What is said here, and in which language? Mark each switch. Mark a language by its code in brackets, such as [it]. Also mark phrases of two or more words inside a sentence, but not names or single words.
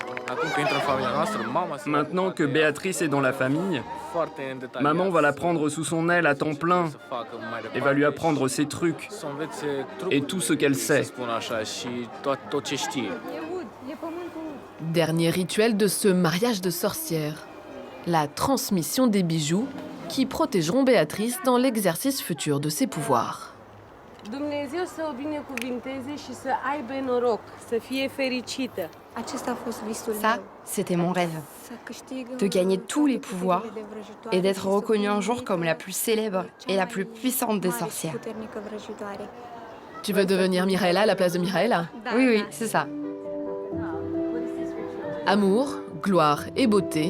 [fr] Maintenant que Béatrice est dans la famille, maman va la prendre sous son aile à temps plein et va lui apprendre ses trucs et tout ce qu'elle sait. Dernier rituel de ce mariage de sorcières, la transmission des bijoux qui protégeront Béatrice dans l'exercice futur de ses pouvoirs. [ro] Dumnezeu să o binecuvinteze și să aibă noroc, să fie fericită. [fr] Ça, c'était mon rêve. De gagner tous les pouvoirs et d'être reconnue un jour comme la plus célèbre et la plus puissante des sorcières. Tu veux devenir Mihaela à la place de Mihaela? Oui, oui, c'est ça. Amour, gloire et beauté.